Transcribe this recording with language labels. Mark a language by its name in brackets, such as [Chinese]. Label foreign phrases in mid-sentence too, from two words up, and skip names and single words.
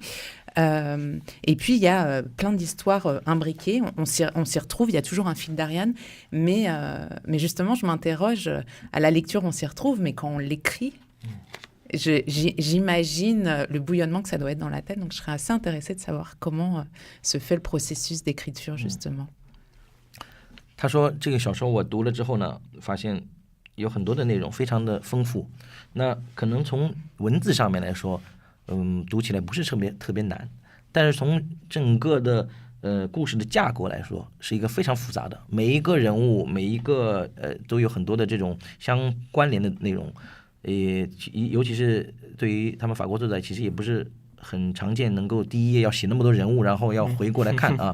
[French] Et puis il y a plein d'histoires imbriquées, on s'y retrouve, il y a toujours un fil d'Ariane, mais justement je m'interroge, à la lecture on s'y retrouve, mais quand on l'écrit, j'imagine le bouillonnement que ça doit être dans la tête, donc je serais assez intéressée de savoir comment se fait le processus d'écriture justement. [Chinese] 他说这个小说我读了之后呢，发现有很多的内容非常的丰富，那可能从文字上面来说，读起来不是特别难，但是从整个的故事的架构来说，是一个非常复杂的，每一个人物每一个都有很多的这种相关联的内容，尤其是对于他们法国作者，其实也不是很常见能够第一页要写那么多人物，然后要回过来看啊。